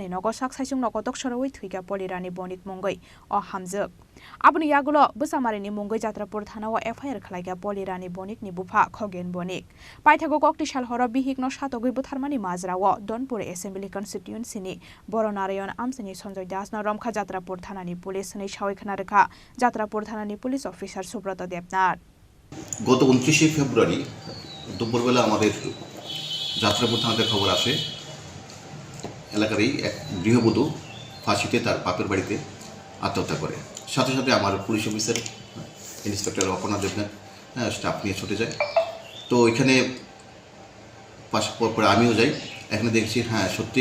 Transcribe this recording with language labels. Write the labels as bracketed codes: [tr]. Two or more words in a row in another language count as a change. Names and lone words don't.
[trp] nogo saksaisung nokotok soroi thuiga polirani bonik mungai o hamjak abuni yagulo busamarini mungai jatrapur thanao FIR khlaiga polirani bonik ni bufa khogen bonik paithago kokti sal horo bihigno satogoi butharmani majrawo Donpur Assembly Constituency ni Boronarayan Amsani Sanjoy Das na Romkha Jatrapur thanani police nei sawikhana rekha Jatrapur thanani [en] police officer [trp] Subrata Devnath [bn] গত 29 ফেব্রুয়ারি দুপুরবেলা আমাদের যাত্রাপুর থানাতে খবর আসে এলাকারই এক গৃহবধূ ফাঁসিতে তার বাপের বাড়িতে আত্মহত্যা করে সাথে সাথে আমার [en] police officer inspector [bn] অপর্ণা দেবনাথ স্টাফ নিয়ে ছুটে যায় তো এখানে পরে আমিও যাই এখানে দেখছি হ্যাঁ সত্যি